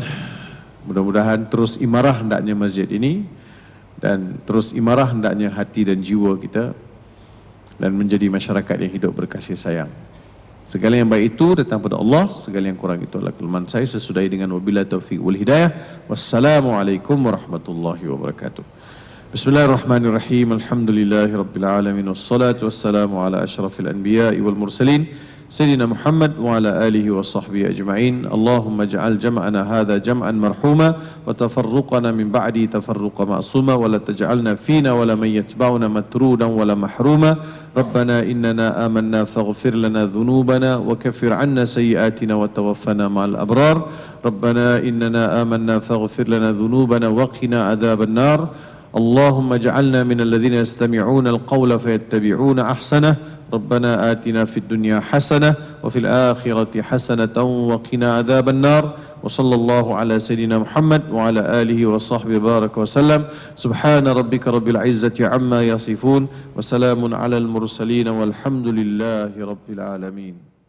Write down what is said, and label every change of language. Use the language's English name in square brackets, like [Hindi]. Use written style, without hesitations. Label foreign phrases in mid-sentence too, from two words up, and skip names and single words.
[Indonesian] Mudah-mudahan terus imarah hendaknya masjid ini dan terus imarah hendaknya hati dan jiwa kita dan menjadi masyarakat yang hidup berkasih sayang. Segala yang baik itu datang pada Allah, segala yang kurang itu adalah kelemahan saya. Sesudahi dengan [Arabic] وبالله التوفيق والهداية. والسلام عليكم ورحمة الله وبركاته. بسم الله الرحمن الرحيم. الحمد لله رب العالمين والصلاة والسلام على أشرف الأنبياء والمرسلين سيدنا محمد وعلى آله وصحبه أجمعين. اللهم اجعل جمعنا هذا جمعا مرحوما وتفرقنا من بعد تفرقا معصوما ولا تجعلنا فينا ولا من يتبعونا مطرودا ولا محروما. ربنا إننا آمنا فاغفر لنا ذنوبنا وكفر عنا سيئاتنا وتوفنا مع الأبرار. ربنا إننا آمنا فاغفر لنا ذنوبنا وقنا عذاب النار. اللهم اجعلنا من الذين يستمعون القول فيتبعون أحسنه ربنا آتنا في الدنيا حسنة وفي الآخرة حسنة وقنا عذاب النار وصلى الله على سيدنا محمد وعلى آله وصحبه بارك وسلم سبحان ربك رب العزة عما يصفون وسلام على المرسلين والحمد لله رب العالمين.